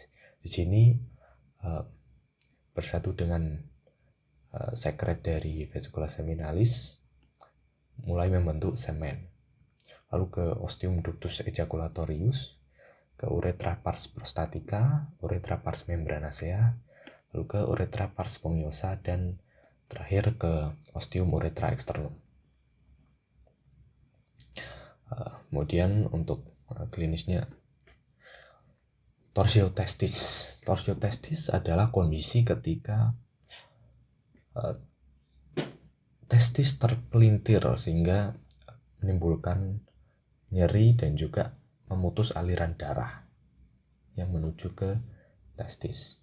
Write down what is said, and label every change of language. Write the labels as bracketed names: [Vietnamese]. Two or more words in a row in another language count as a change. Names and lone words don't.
[Indonesian] Di sini bersatu dengan sekret dari vesicula seminalis mulai membentuk semen. Lalu ke ostium ductus ejaculatorius, ke uretra pars prostatica, uretra pars membranacea, lalu ke uretra pars spongiosa, dan terakhir ke ostium uretra externum. Kemudian untuk klinisnya, torsiotestis. Torsiotestis adalah kondisi ketika testis terpelintir sehingga menimbulkan nyeri dan juga memutus aliran darah yang menuju ke testis.